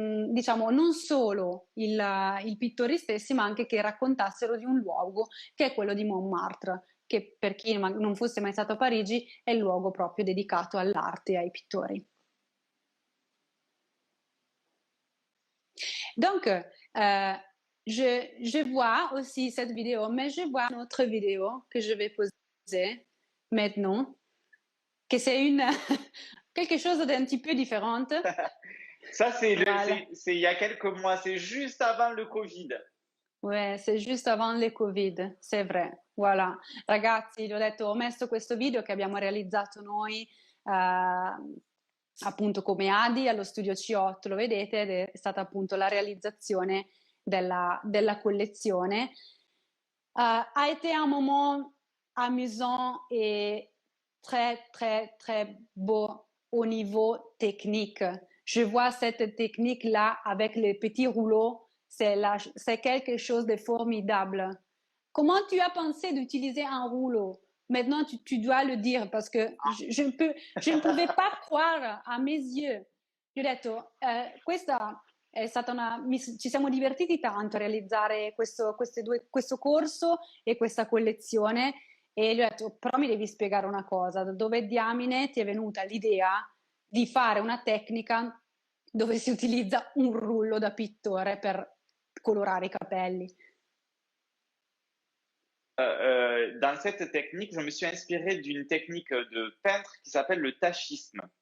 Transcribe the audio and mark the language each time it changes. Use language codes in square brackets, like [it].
[it] diciamo, non solo i pittori stessi, ma anche che raccontassero di un luogo che è quello di Montmartre, che per chi non fosse mai stato a Parigi è il luogo proprio dedicato all'arte e ai pittori. [fr] Donc, je vois aussi cette vidéo, mais je vois une autre vidéo que je vais poser maintenant, que c'est quelque chose d'un petit peu différente. Ça, c'est il y a quelques mois, c'est juste avant le Covid. Ouais, c'est juste avant le Covid, c'est vrai. Voilà. [it] Ragazzi, vi ho detto, ho messo questo video che abbiamo realizzato noi appunto come Adi allo studio C8, lo vedete, ed è stata appunto la realizzazione della collezione. [fr] A été un moment amusant et très, très, très beau au niveau technique. Je vois cette technique-là avec les petits rouleaux, c'est quelque chose de formidable. Comment tu as pensé d'utiliser un rouleau? Maintenant, tu dois le dire parce que je ne pouvais pas croire a mes yeux. [it] Gli ho detto, questa è stata ci siamo divertiti tanto a realizzare questo corso e questa collezione e gli ho detto, però mi devi spiegare una cosa, da dove diamine ti è venuta l'idea di fare una tecnica dove si utilizza un rullo da pittore per colorare i capelli? [fr] Dans cette technique, je me suis inspiré d'une technique de peintre qui s'appelle le tachisme.